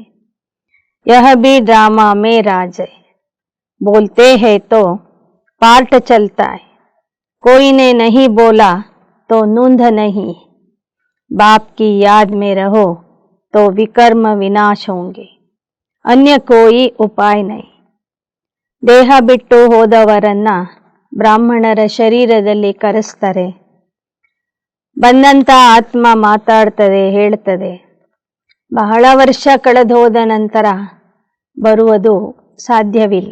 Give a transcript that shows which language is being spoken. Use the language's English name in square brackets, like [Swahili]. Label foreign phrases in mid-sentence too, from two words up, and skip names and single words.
[Hindi] यह भी ड्रामा में राज है. बोलते हैं तो पार्ट चलता है, कोई ने नहीं बोला तो नूंद नहीं. बाप की याद में रहो तो विकर्म विनाश होंगे, अन्य कोई उपाय नहीं. [Kannada] ದೇಹ ಬಿಟ್ಟು ಹೋದವರನ್ನ ಬ್ರಾಹ್ಮಣರ ಶರೀರದಲ್ಲಿ ಕರೆಸ್ತಾರೆ. ಬಂದಂಥ ಆತ್ಮ ಮಾತಾಡ್ತದೆ, ಹೇಳ್ತದೆ. ಬಹಳ ವರ್ಷ ಕಳೆದು ಹೋದ ನಂತರ ಬರುವುದು ಸಾಧ್ಯವಿಲ್ಲ.